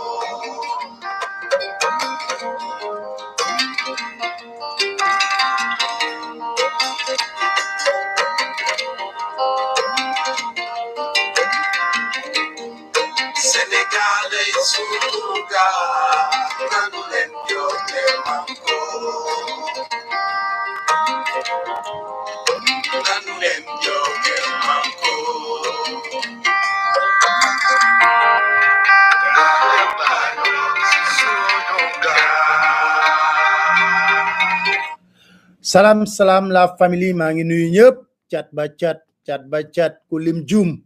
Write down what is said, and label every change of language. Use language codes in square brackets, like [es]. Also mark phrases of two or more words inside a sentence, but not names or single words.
[es] Senegal es un lugar limpio de mango. Limpio de mango. [wo] Salam salam [fr] la famille [wo] maa ngi nuyu ñëpp cat ba cat ku lim juum